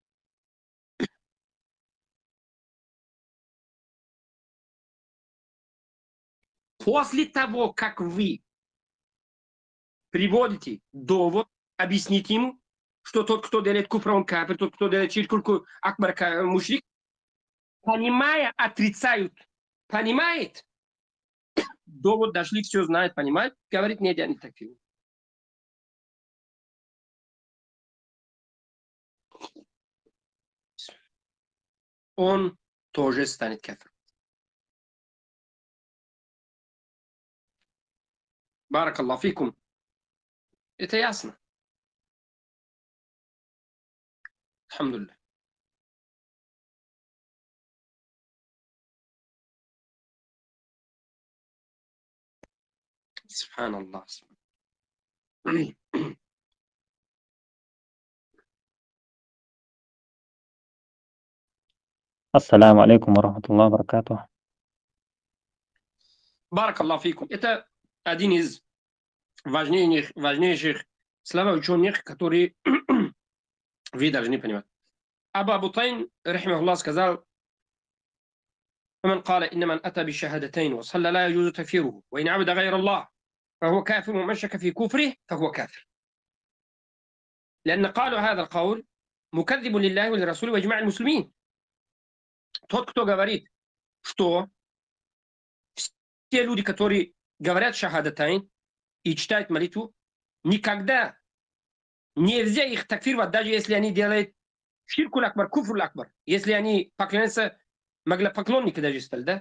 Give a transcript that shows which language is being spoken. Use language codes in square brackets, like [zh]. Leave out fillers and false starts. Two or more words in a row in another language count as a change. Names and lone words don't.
[ru] После того, как вы приводите довод, объясните ему, что тот, кто делает куфр, он кафир, тот, кто делает [ar] شرك أكبر, [ru] мушрик, понимая, отрицают, понимает, довод дошли, все знает, понимает, говорит, нет, я не такие. Он тоже станет кафиром. [ar] بارك الله فيكم. [ru] Это ясно. [ar] الحمد لله. سبحان الله. السلام عليكم ورحمة الله وبركاته. بارك الله فيكم. [ru] Это один из важнейших слов ученых, которые вы должны понимать. Абу Тайн, рахимахуллах, сказал: [ar] ومن قال إن من أتى بالشهادتين وصلى لا يجوز تكفيره وإن عبد غير الله فهو كافر ومن شك في كفره فهو كافر. لأن قالوا هذا القول مكذب لله ولرسوله وإجماع المسلمين. [ru] Тот, кто говорит, что все люди, которые говорят шахадатайн и читают молитву, никогда нельзя их такфировать, даже если они делают [ar] الشرك الأكبر, الكفر الأكبر. [ru] Если они поклоняются, поклонники даже стали, да?